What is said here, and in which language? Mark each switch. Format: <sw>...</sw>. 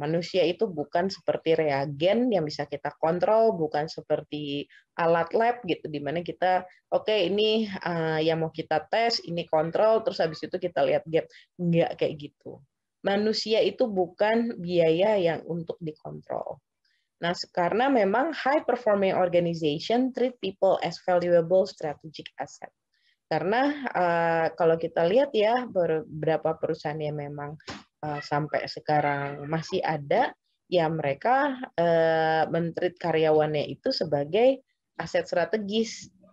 <id>Manusia itu bukan seperti reagen yang bisa kita kontrol, bukan seperti alat lab gitu, di mana kita ini yang mau kita tes, ini kontrol, terus habis itu kita lihat gap. Enggak kayak gitu. Manusia itu bukan biaya yang untuk dikontrol. Nah, karena memang</id> <en>high performing organization treat people as valuable strategic asset.</en> <id>Karena kalau kita lihat ya beberapa perusahaan yang memang sampai sekarang masih ada, ya mereka men-treat karyawannya itu sebagai aset strategis.</id>